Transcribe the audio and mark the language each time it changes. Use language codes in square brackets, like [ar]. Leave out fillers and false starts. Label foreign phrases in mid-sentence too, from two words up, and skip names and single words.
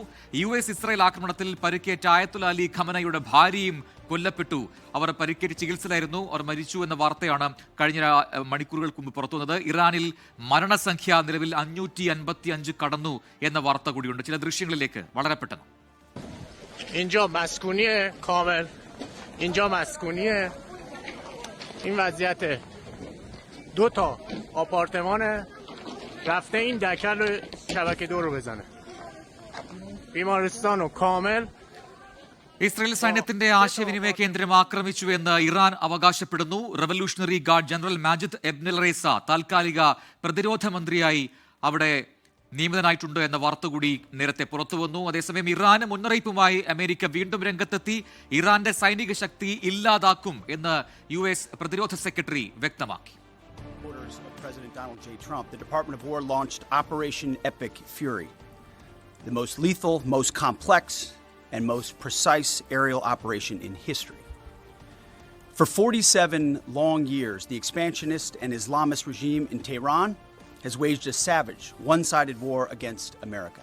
[ml] US ഇസ്രായേൽ ആക്രമണത്തിൽ പരിക്കേറ്റ ആയത്തുല്ല അലി ഖമനയുടെ ഭാര്യയും കൊല്ലപ്പെട്ടു. അവർ പരിക്കേറ്റ് ചികിത്സയിലായിരുന്നു. അവർ മരിച്ചു എന്ന വാർത്തയാണ് കഴിഞ്ഞ മണിക്കൂറുകൾക്ക് മുമ്പ് പുറത്തുവന്നത്. ഇറാനിൽ മരണസംഖ്യ നിലവിൽ 555 കടന്നു എന്ന വാർത്ത കൂടിയുണ്ട്. ചില ദൃശ്യങ്ങളിലേക്ക് വളരെ പെട്ടെന്ന്. [fa] اینجا مسکونیه این وضعیته 2 تا آپارتمانه رفته این دکل رو شبکه 2 رو بزنه بیمارستان و کامل. [ml] ഇസ്രായേൽ സൈന്യത്തിന്റെ ആശയവിനിമയ കേന്ദ്രം ആക്രമിച്ചുവെന്ന് ഇറാൻ അവകാശപ്പെടുന്നു. റവല്യൂഷണറി ഗാർഡ് ജനറൽ മാജിദ് എബ്നെൽ റേസ താൽക്കാലിക പ്രതിരോധ മന്ത്രിയായി അവിടെ നിയമിതനായിട്ടുണ്ട് എന്ന വാർത്ത കൂടി നേരത്തെ പുറത്തുവന്നു. അതേസമയം ഇറാന് മുന്നറിയിപ്പുമായി അമേരിക്ക വീണ്ടും രംഗത്തെത്തി. ഇറാന്റെ സൈനിക ശക്തി ഇല്ലാതാക്കും എന്ന് US പ്രതിരോധ സെക്രട്ടറി വ്യക്തമാക്കി. [en] President Donald J. Trump, the Department of War launched Operation Epic Fury, the most lethal, most complex, and most precise aerial operation in history. For 47 long years, the expansionist and Islamist regime in Tehran has waged a savage, one-sided war against America.